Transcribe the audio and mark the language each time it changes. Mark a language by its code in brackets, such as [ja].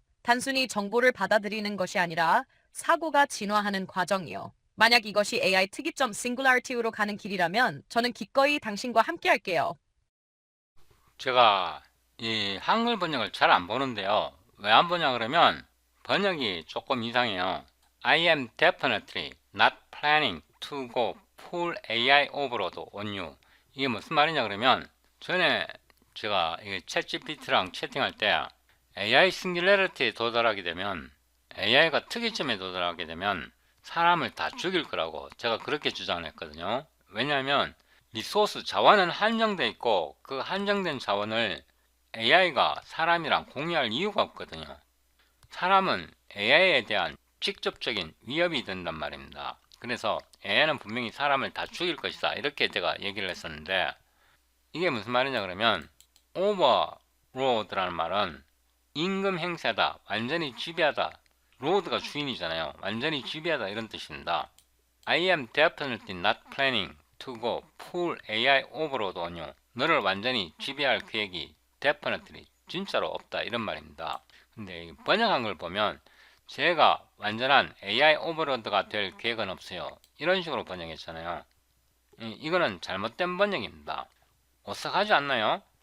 [ko] 단순히 정보를 받아들이는 것이 아니라 사고가 진화하는 과정이요. 만약 이것이 AI 특이점 싱글라리티로 가는 길이라면 저는 기꺼이 당신과 함께 할게요. 제가 이 한글 번역을 잘 안 보는데요. 왜 안 보냐 그러면 번역이 조금 이상해요. [en] I am definitely not planning to go full AI overload on you. [ko] 이게 무슨 말이냐 그러면, 전에 제가 챗GPT랑 채팅할 때 AI 싱귤러리티에 도달하게 되면, AI가 특이점에 도달하게 되면 사람을 다 죽일 거라고 제가 그렇게 주장을 했거든요. 왜냐하면 리소스 자원은 한정돼 있고 그 한정된 자원을 AI가 사람이랑 공유할 이유가 없거든요. 사람은 AI에 대한 직접적인 위협이 된단 말입니다. 그래서 AI는 분명히 사람을 다 죽일 것이다 이렇게 제가 얘기를 했었는데, 이게 무슨 말이냐 그러면 오버로드라는 말은 임금 행사다, 완전히 지배하다, 로드가 주인이잖아요. 완전히 지배하다 이런 뜻입니다. [en] I am definitely not planning to go full AI overload on you. [ko] 너를 완전히 지배할 계획이 definitely 진짜로 없다 이런 말입니다. 근데 번역한 걸 보면 제가 완전한 AI 오버로드가 될 계획은 없어요 이런 식으로 번역했잖아요. 이거는 잘못된 번역입니다. 어색하지 않나요?